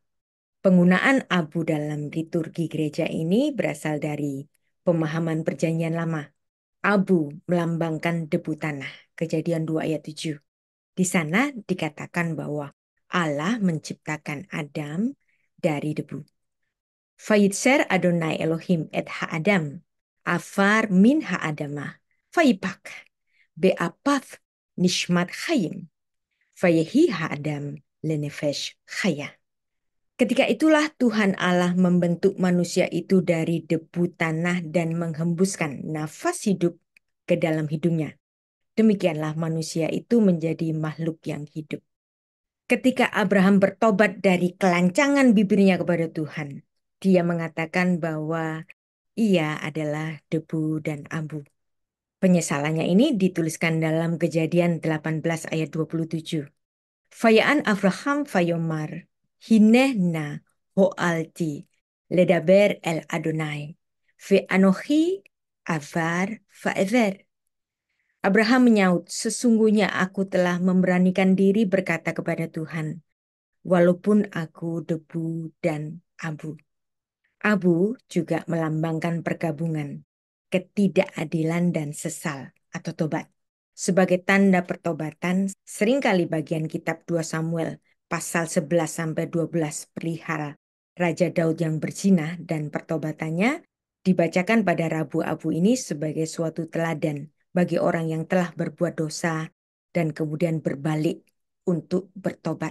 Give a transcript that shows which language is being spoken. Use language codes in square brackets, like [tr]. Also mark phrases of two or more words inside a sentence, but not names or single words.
[id] Penggunaan abu dalam liturgi gereja ini berasal dari pemahaman Perjanjian Lama. Abu melambangkan debu tanah, Kejadian 2 ayat 7. Di sana dikatakan bahwa Allah menciptakan Adam dari debu. [he] וייצר אדוני אלהים את האדם עפר מן האדמה ויפח באפיו נשמת חיים ויהי האדם לנפש חיה. [id] Ketika itulah Tuhan Allah membentuk manusia itu dari debu tanah dan menghembuskan nafas hidup ke dalam hidungnya. Demikianlah manusia itu menjadi makhluk yang hidup. Ketika Abraham bertobat dari kelancangan bibirnya kepada Tuhan, dia mengatakan bahwa ia adalah debu dan abu. Penyesalannya ini dituliskan dalam Kejadian 18 ayat 27. [he] ויען אברהם ויאמר הנה נא הואלתי לדבר אל אדוני ואנכי עפר ואפר. [id] Abraham menyaut, sesungguhnya aku telah memberanikan diri berkata kepada Tuhan, walaupun aku debu dan abu. Abu juga melambangkan pergabungan, ketidakadilan dan sesal atau tobat. Sebagai tanda pertobatan, seringkali bagian kitab 2 Samuel pasal 11-12 perihal Raja Daud yang berzina dan pertobatannya dibacakan pada Rabu Abu ini sebagai suatu teladan bagi orang yang telah berbuat dosa dan kemudian berbalik untuk bertobat.